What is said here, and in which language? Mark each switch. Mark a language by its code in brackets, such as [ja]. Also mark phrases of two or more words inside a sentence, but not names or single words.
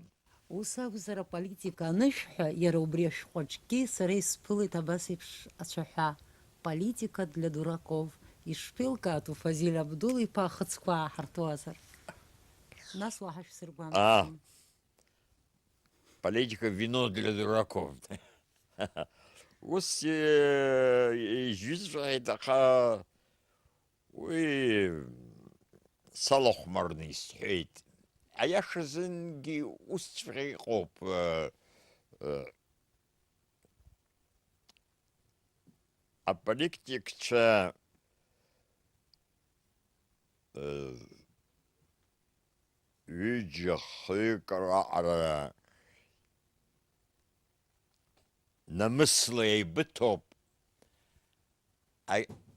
[ab] Ус акәзар, аполитика анышәҳәа, иара убри ашәҟәаҿгьы сара исԥылеит абас еиԥш ацәаҳәа: [ru] политика для дураков. [ab] Ишԥеилкаатәу Фазиль Абдул-иԥа ахыцқәа ааҳартуазар? Нас уаҳа шәсыргәамҵуам. [ru] Политика вино для дураков. [ab] Ус ижәызҳәеит, аха уи салахәмарны исҳәеит. Аиашазынгьы усҵәҟьа иҟоуп. Аполитикцәа ҩыџьа хҩык раҟара намысла еибыҭоуп.